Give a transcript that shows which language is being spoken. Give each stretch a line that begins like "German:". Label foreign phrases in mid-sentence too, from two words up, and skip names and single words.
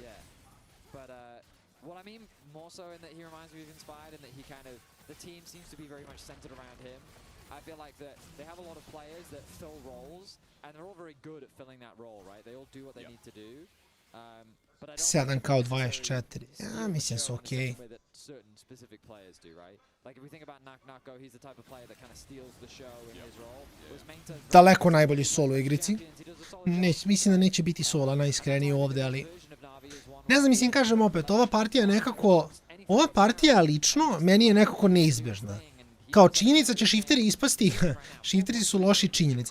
English: Yeah. But what I mean more so in that he reminds me of Inspired, and that he kind of, the team seems to be very much centered around him. I feel like that they have a lot of players that fill roles, and they're all very good at filling that role, right? They all do what they need to do. But I don't
Bosnian: 7k od 24. Ja, mislim su okej.
English: Certain specific players do, right? Like if we think about Nako, he's the type of player that kind of steals the show in his role.
Bosnian: Daleko najbolji solo u igrici. Mislim da neće biti sola najiskreniji ovdje, ali ne znam, mislim, kažem opet, ova partija je nekako, ova partija lično meni je nekako neizbježna. Kao činjenica će shifteri ispasti, shifteri su loši činjenica.